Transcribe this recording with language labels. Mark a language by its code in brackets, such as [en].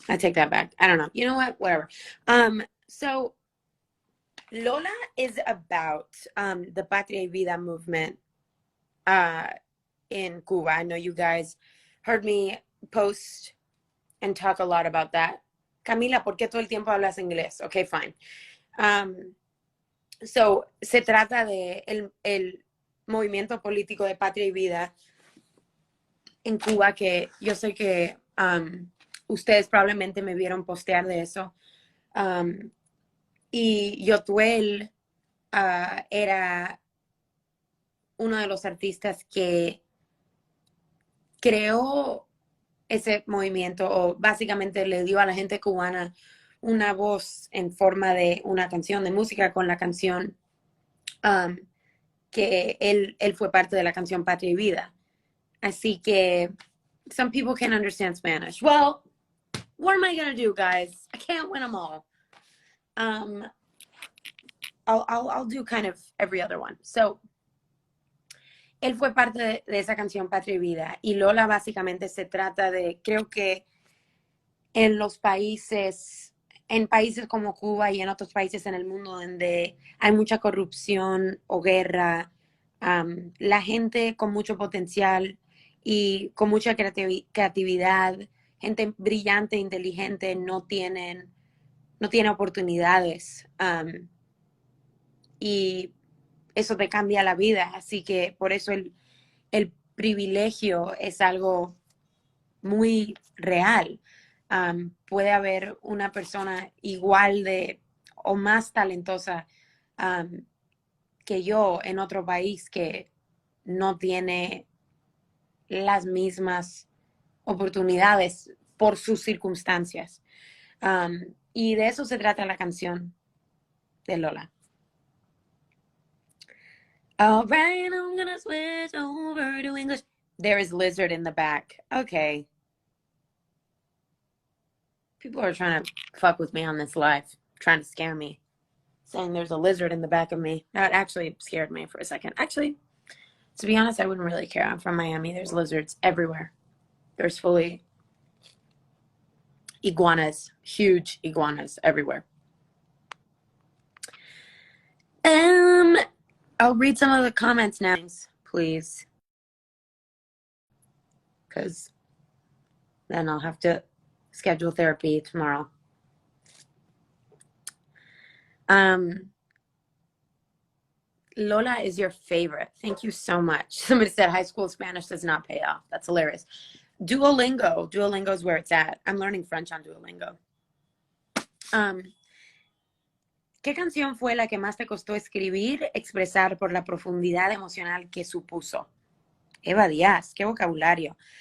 [en] I take that back. I don't know. You know what? Whatever. So Lola is about the Patria y Vida movement in Cuba. I know you guys heard me post and talk a lot about that. [es] Camila, ¿por qué todo el tiempo hablas inglés? [en] Okay, fine. [es] So, se trata de el movimiento político de Patria y Vida en Cuba, que yo sé que ustedes probablemente me vieron postear de eso. Y Yotuel era uno de los artistas que creó ese movimiento, o básicamente le dio a la gente cubana una voz en forma de una canción de música con la canción que él fue parte de la canción Patria y Vida. Así que [en] some people can understand Spanish. Well, what am I going to do, guys? I can't win them all. I'll do kind of every other one. [es] So, él fue parte de esa canción Patria y Vida. Y Lola básicamente se trata de, creo que en los países, en países como Cuba y en otros países en el mundo donde hay mucha corrupción o guerra, la gente con mucho potencial y con mucha creatividad, gente brillante, inteligente, no tiene oportunidades. Y eso te cambia la vida. Así que por eso el privilegio es algo muy real. Puede haber una persona igual de o más talentosa que yo en otro país que no tiene las mismas oportunidades por sus circunstancias. Y de eso se trata la canción de Lola. [en] All right, I'm gonna switch over to English. There is lizard in the back. Okay. People are trying to fuck with me on this live, trying to scare me, saying there's a lizard in the back of me. That actually scared me for a second. Actually, to be honest, I wouldn't really care. I'm from Miami. There's lizards everywhere. There's fully iguanas, huge iguanas everywhere. I'll read some of the comments now, please, because then I'll have to schedule therapy tomorrow. Lola is your favorite. Thank you so much. Somebody said high school Spanish does not pay off. That's hilarious. Duolingo. Duolingo is where it's at. I'm learning French on Duolingo. [es] ¿Qué canción fue la que más te costó escribir, expresar por la profundidad emocional que supuso? Eva Díaz, qué vocabulario.